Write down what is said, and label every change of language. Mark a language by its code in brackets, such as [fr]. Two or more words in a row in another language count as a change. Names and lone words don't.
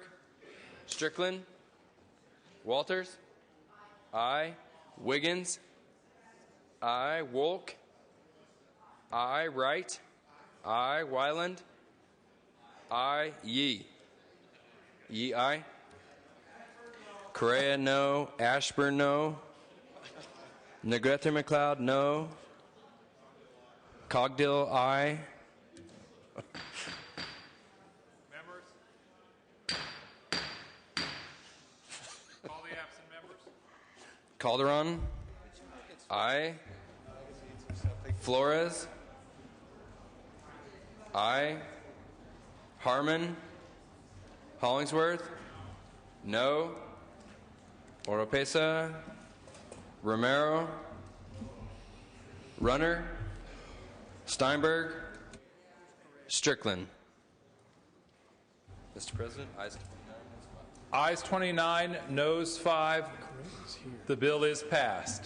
[en] Strickland. Walters. Aye. Wiggins. Aye. Wolk. Aye. Wright. Aye. Wyland. Aye. Yee. Yee, aye. Correa, no. Ashburn, no. Negrete McLeod, no. Cogdill, aye. Members? Call the absent members. Calderon, aye. Flores, aye. Harmon, Hollingsworth, no. Oropesa, Romero, Runner, Steinberg, Strickland. Mr. President, Ayes 29, noes 5. The bill is passed.